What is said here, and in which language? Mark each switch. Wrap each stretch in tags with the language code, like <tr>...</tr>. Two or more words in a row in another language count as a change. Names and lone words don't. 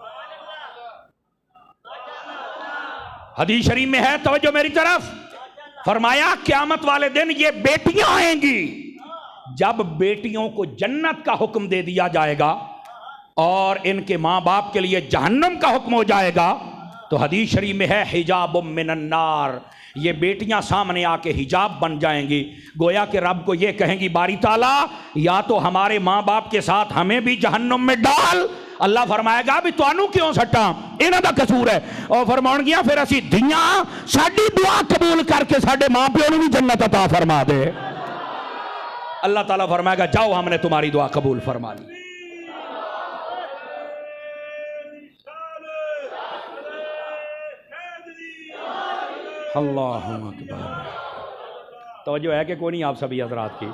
<ur>حدیث شریف میں ہے، توجہ میری طرف، فرمایا قیامت والے دن یہ بیٹیاں آئیں گی، جب بیٹیوں کو جنت کا حکم دے دیا جائے گا اور ان کے ماں باپ کے لیے جہنم کا حکم ہو جائے گا، تو حدیث شریف میں ہے</ur> <ar>حجاب من النار،</ar> <ur>یہ بیٹیاں سامنے آ کے حجاب بن جائیں گی، گویا کہ رب کو یہ کہیں گی باری تعالیٰ یا تو ہمارے ماں باپ کے ساتھ ہمیں بھی جہنم میں ڈال۔</ur> <pa>اللہ فرمائے گا بھی تو انو کیوں سٹا، انہاں دا قصور ہے، اور فرمان گیا پھر اسی دھیاں ساڈی دعا قبول کر کے ساڈے ماں پیو نوں بھی جنت عطا فرما دے۔</pa> <ur>اللہ تعالیٰ فرمائے گا جاؤ ہم نے تمہاری دعا قبول فرما لی۔</ur> <ar>اللہ اکبر،</ar> <ur>توجہ ہے کہ کوئی نہیں آپ سبھی حضرات کی؟</ur>